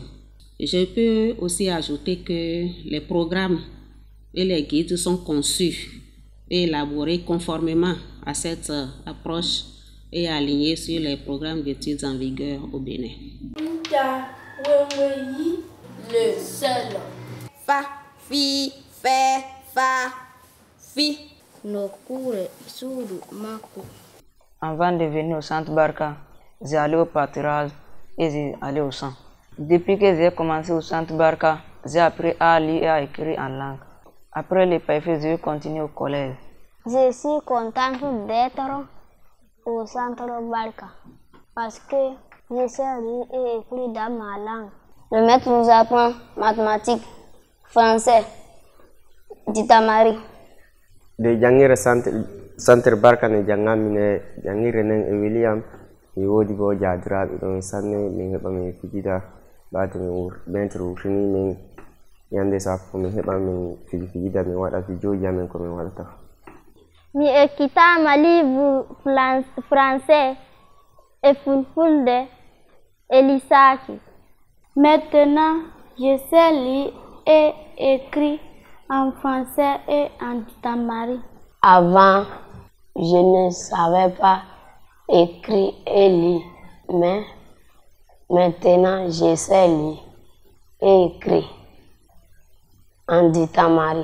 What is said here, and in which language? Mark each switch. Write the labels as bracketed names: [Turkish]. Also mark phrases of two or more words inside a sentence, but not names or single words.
[French] Je peux aussi ajouter que les programmes et les guides sont conçus et élaborés conformément à cette approche et alignés sur les programmes d'études en vigueur au Bénin. Le seul. Fa, fi, fe, fa, fi. Nos cours sur Mako. Avant de venir au centre Barca, j'ai allé au pâturage et j'ai allé au champ. Depuis que j'ai commencé au centre Barca, j'ai appris à lire et à écrire en langue. Après les PAEFE, je continue au collège. Je suis contente d'être au centre Barca parce que je sais lire et écrire dans ma langue. Le maître nous apprend mathématiques, français, ditamari. [Fula] De jangire centre Barca ne jangamine jangire nen e William mi wodi bo jadiraɓe ɗon sanne min heɓa min fijida ɓaade min maître wurtini min yande sappo min heɓa min fijida min waɗa fijoji amen ko min waɗata. Mi ekkitama [French] livre français et fulfulde et [Fula] lisaki. [French] Maintenant, je sais lire et écrire en français et en tamari. Avant, je ne savais pas écrire et lire, mais maintenant, je sais lire et écrire en ditamari.